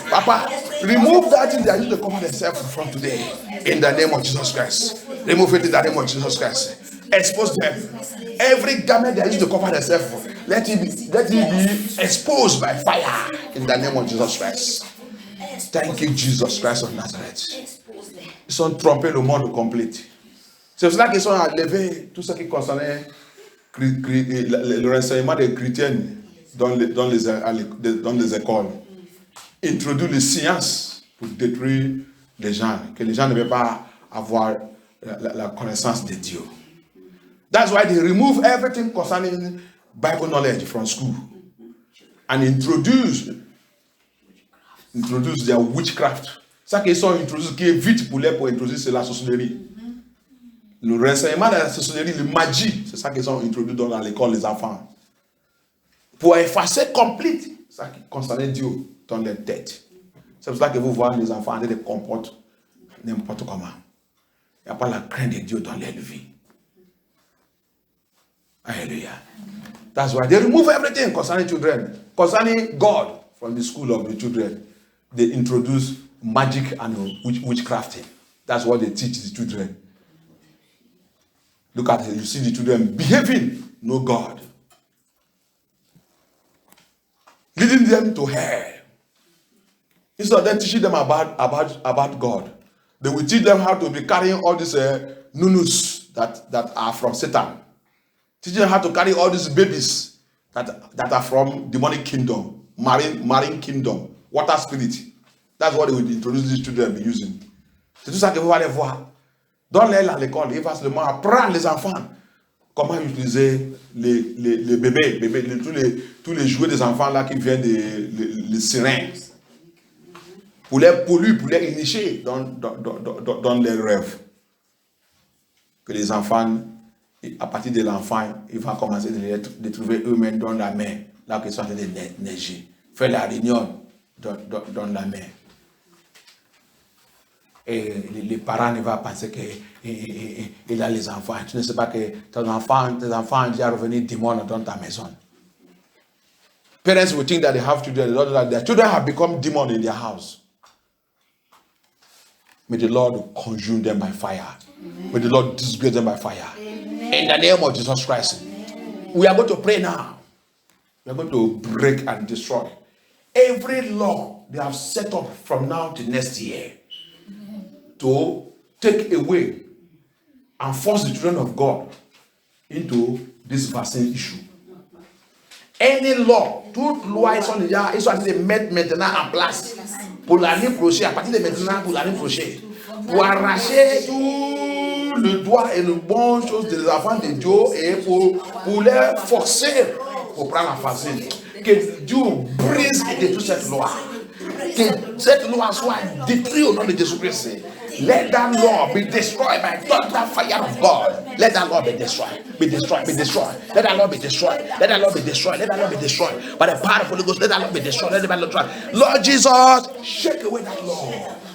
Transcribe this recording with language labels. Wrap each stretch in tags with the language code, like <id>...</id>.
<en>Papa, remove that thing that used to cover themselves from today. In the name of Jesus Christ. Remove it in the name of Jesus Christ. Expose them. Every garment that used to cover themselves, let it be exposed by fire in the name of Jesus Christ. Thank you, Jesus Christ of Nazareth.</en> <fr>Ils ont trompé le monde complet. C'est pour cela qu'ils ont enlevé tout ce qui concernait le renseignement des chrétiens dans les écoles. Introduire les sciences pour détruire les gens, que les gens ne veulent pas avoir la connaissance de Dieu.</fr> <en>That's why they remove everything concerning Bible knowledge from school and introduce their witchcraft.</en> <fr>Ça qu'ils sont introduits, qui est vite pour introduire, c'est la sorcellerie. Le renseignement de la sorcellerie, la magie, c'est ça qu'ils ont introduit dans l'école les enfants. Pour effacer complètement ça qui concernait Dieu dans leur tête. C'est pour ça que vous voyez les enfants se comportent n'importe comment. Il n'y a pas la crainte de Dieu dans leur vie. Hallelujah.</fr> <en>That's why they remove everything concerning children. Concerning God from the school of the children. They introduce magic and witchcrafting. That's what they teach the children. Look at it. You see the children behaving, no God. Leading them to hell. Instead of them teaching them about God, they will teach them how to be carrying all these nunus that are from Satan. Teaching them how to carry all these babies that are from demonic kingdom, marine kingdom, water spirit. That's what they will introduce these children to be using.</en> <fr>C'est tout ça que vous allez voir. Donne-les à l'école, il va seulement apprendre les enfants comment utiliser les bébés, tous les jouets des enfants là qui viennent des sirènes. Pour les polluer, pour les initier dans les rêves. Que les enfants, à partir de l'enfant, ils vont commencer de trouver eux-mêmes dans la mer, là qu'ils sont en train de neiger. Faire la réunion dans la mer. Et les parents ne vont penser qu'il a les enfants. Tu ne sais pas que tes enfants ont déjà revenu démon dans ta maison.</fr> <en>Parents will think that they have children. Their children have become demons in their house. May the Lord consume them by fire. Amen. May the Lord disgrace them by fire. Amen. In the name of Jesus Christ. Amen. We are going to pray now. We are going to break and destroy every law they have set up from now to next year. To take away and force the children of God into this vaccine issue. Any law,</en> <fr>toute loi, ils sont en train de mettre maintenant en place pour l'année prochaine, à partir de maintenant pour l'année prochaine, pour arracher tout le droit et le bon chose des enfants de Dieu et pour les forcer pour prendre la vaccine. Que Dieu brise et détruise cette loi. Que cette loi soit détruite au nom de Jésus-Christ.</fr> <en>Let that law be destroyed by the fire of God. Let that law be destroyed. Be destroyed. Be destroyed. Let that law be destroyed. Let that law be destroyed. Let that law be destroyed. By the power of the Holy Ghost, let that law be destroyed. Let that law be destroyed. Lord Jesus, shake away that law.</en>